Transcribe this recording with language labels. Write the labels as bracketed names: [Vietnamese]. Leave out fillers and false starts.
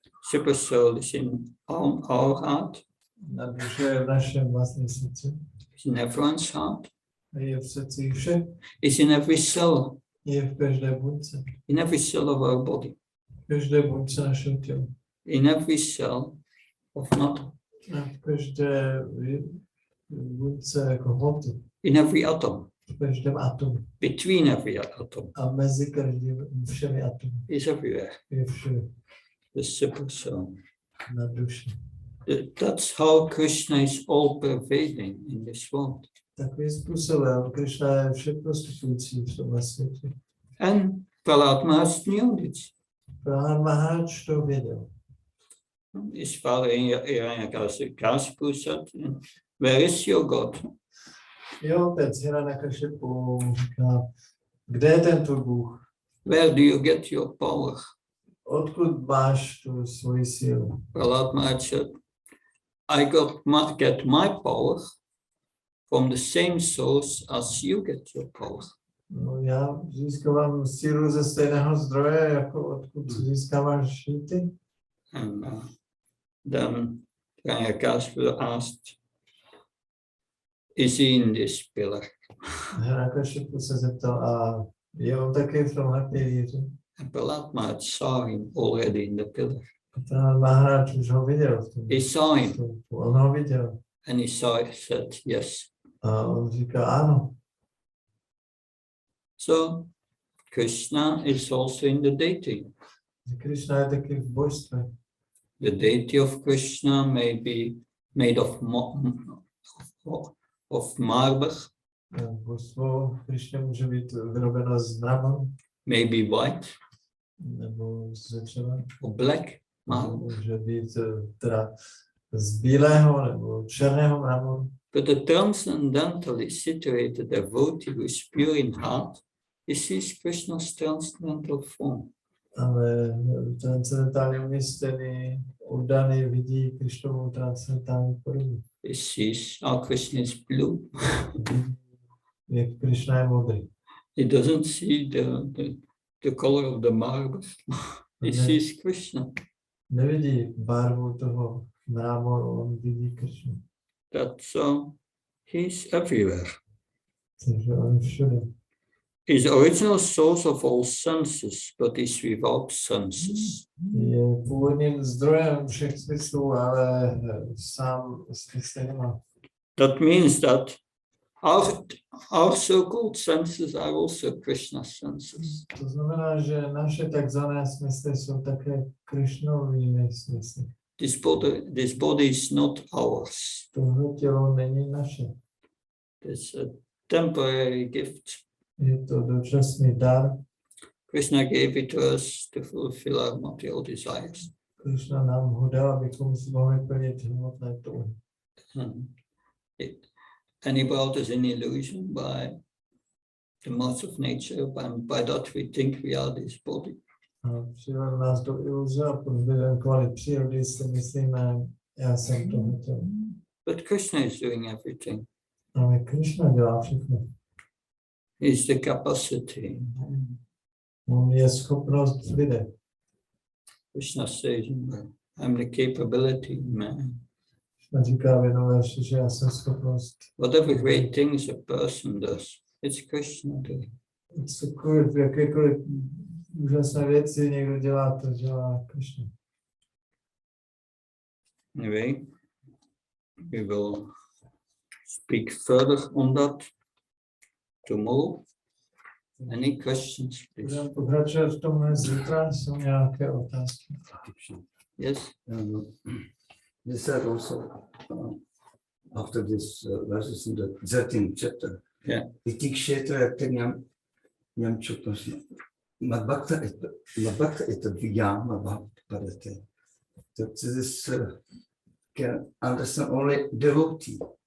[English] Supersoul is in our heart. [Czech] Na duše je v našem vlastním srdci. [English] It's in everyone's heart. [Czech] Je v srdci všech. [English] It's in every cell. [Czech] Je v každé buňce. [English] In every cell of our body. [Czech] V každé buňce našeho těla. [English] In every cell of matter. [Czech] V každé buňce jako hmoty. [English] In every atom. [Czech] V každém atomu. [English] Between every atom. [Czech] A mezi všemi atomy. [English] Is everywhere. [Czech] Je všude. [English] The supersoul. [Czech] Na duši. [English] That's how Krishna is all pervading in this world. [Czech] Takovým způsobem Krishna je všeprostupující v tomhle světě. [English] And Prahlad Maharaj knew this. [Czech] Prahlad Maharaj to věděl. [English] His father Hiranyakashipu said, where is your God? [Czech] Jo, otec Hiranyakashipu říká, kde je ten tvůj Bůh? [English] Where do you get your power? [Czech] Odkud máš tu svoji sílu? [English] Prahlad Maharaj said, I get my power from the same source as you get your power. [Czech] No, já získávám sílu ze stejného zdroje, jako odkud získáváš ty. [English] And then Hiranyakashipu asked, is he in this pillar? [Czech] Hiranyakashipu se zeptal, a je on taky v tomhle pilíři? [English] And Prahlad Maharaj saw him already in the pillar. [Czech] Prahlad Maharaj už ho viděl v tom. [English] He saw him. [Czech] On ho viděl. [English] And he said, yes. [Czech] A on říká, ano. [English] So Krishna is also in the deity. [Czech] Krishna je taky v božstve. [English] The deity of Krishna may be made of marble. [Czech] Božstvo Krishna může být vyrobeno z mramoru. [English] May be white. [Czech] nebo ze dřeva, [English] or black marble. [Czech] může být teda z bílého nebo černého mramoru. [English] But the transcendentally situated devotee who is pure in heart, he sees Krishna's transcendental form. [Czech] Ale transcendentálně umístěný, oddaný vidí Krišnovu transcendentální podobu. [English] He sees how Krishna is blue. [Czech] Jak Krišna je modrý. [English] He doesn't see the color of the marble. He sees Krishna. [Czech] Nevidí barvu toho mramoru, on vidí Krišnu. [English] That's he's everywhere. [Czech] Takže on je všude. [English] He's original source of all senses, but he's without senses. [Czech] Je původním zdrojem všech smyslů, ale sám smysly nemá. [English] That means that our so-called senses are also Krishna's senses. [Czech] To znamená, že naše takzvané smysly jsou také Krišnovými smysly. [English] This body is not ours. [Czech] Tohle tělo není naše. [English] It's a temporary gift. [Czech] Je to dočasný dar. [English] Krishna gave it to us to fulfill our material desires. [Czech] Krišna nám ho dal, abychom si mohli plnit hmotné touhy. [English] And he brought us in illusion by the modes of nature, and by that we think we are this body. [Czech] Přivedl nás do iluze a pod vlivem kvalit přírody si myslíme, já jsem tohle tělo. [English] But Krishna is doing everything. [Czech] Ale Krišna dělá všechno. [English] He's the capacity. [Czech] On je schopnost v lidech. [English] Krishna says, I'm the capability man. [Czech] Krishna říká v jednom verši, že já jsem schopnost. [English] Whatever great things a person does, it's Krishna doing. [Czech] Cokoliv, jakékoliv úžasné věci někdo dělá, to dělá Krishna. [English] Anyway, we will speak further on that tomorrow. Any questions, please? [Czech] Budeme pokračovat v tomhle zítra, jsou nějaké otázky. [English] Yes? You said also after this verses in the 13th chapter, [Sanskrit] iti kshetra nyam chuknos madbhakta et vigyam madbhakta. [English] So this can understand only devotee.